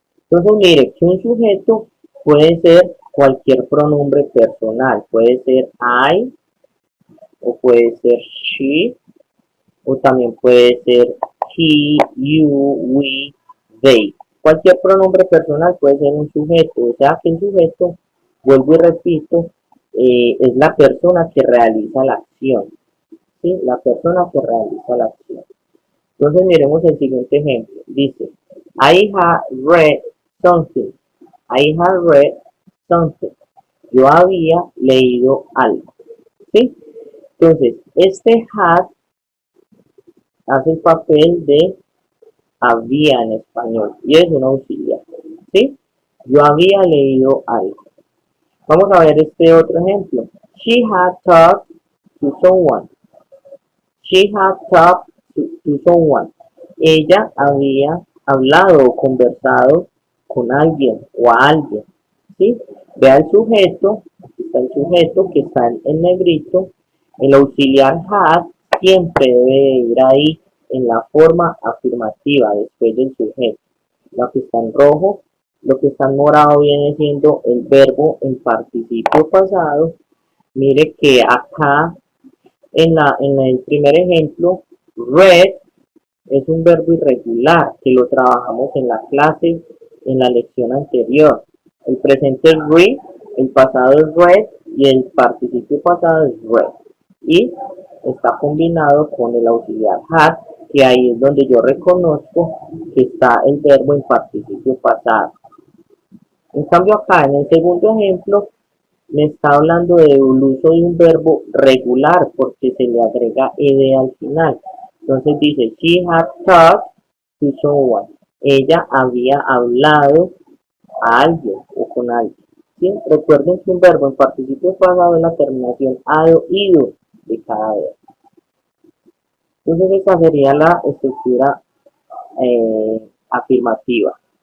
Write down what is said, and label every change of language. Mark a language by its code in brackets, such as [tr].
[es] Entonces mire que un sujeto puede ser cualquier pronombre personal, puede ser I, o puede ser she, o también puede ser he, you, we, they. Cualquier pronombre personal puede ser un sujeto, o sea que el sujeto, vuelvo y repito, es la persona que realiza la acción, ¿sí? La persona que realiza la acción. Entonces miremos el siguiente ejemplo. [en] Dice, I have read something. I have read something. [es] Yo había leído algo, ¿sí? Entonces, este had hace el papel de había en español y es un auxiliar, ¿sí? Yo había leído algo. Vamos a ver este otro ejemplo. [en] She had talked to someone. She had talked to someone. [es] Ella había hablado o conversado con alguien o a alguien, ¿sí? Vea el sujeto, aquí está el sujeto que está en negrito. El auxiliar had siempre debe ir ahí en la forma afirmativa después del sujeto. Lo que está en rojo, lo que está en morado viene siendo el verbo en participio pasado. Mire que acá en el primer ejemplo, read es un verbo irregular que lo trabajamos en la clase, en la lección anterior. El presente es read, el pasado es read y el participio pasado es read. Y está combinado con el auxiliar had, que ahí es donde yo reconozco que está el verbo en participio pasado. En cambio acá en el segundo ejemplo me está hablando del uso de un verbo regular porque se le agrega ed al final. Entonces dice, [en] she had talked to someone. [es] Ella había hablado a alguien o con alguien. ¿Sí? Recuerden que un verbo en participio pasado es la terminación ado, ido de cada verbo. Entonces esta sería la estructura afirmativa.